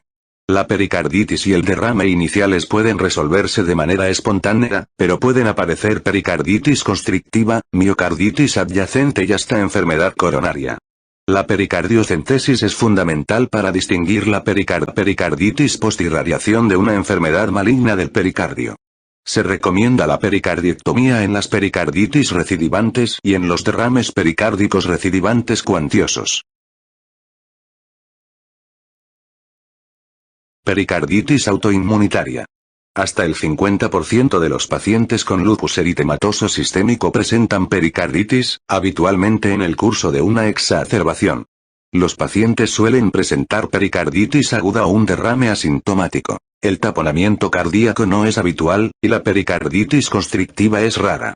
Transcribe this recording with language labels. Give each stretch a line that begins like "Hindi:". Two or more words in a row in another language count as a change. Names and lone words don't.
Spanish: La pericarditis y el derrame iniciales pueden resolverse de manera espontánea, pero pueden aparecer pericarditis constrictiva, miocarditis adyacente y hasta enfermedad coronaria. La pericardiocentesis es fundamental para distinguir la pericarditis postirradiación de una enfermedad maligna del pericardio. Se recomienda la pericardiectomía en las pericarditis recidivantes y en los derrames pericárdicos recidivantes cuantiosos. Pericarditis autoinmunitaria. Hasta el 50% de los pacientes con lupus eritematoso sistémico presentan pericarditis, habitualmente en el curso de una exacerbación. Los pacientes suelen presentar pericarditis aguda o un derrame asintomático. El taponamiento cardíaco no es habitual, y la pericarditis constrictiva es rara.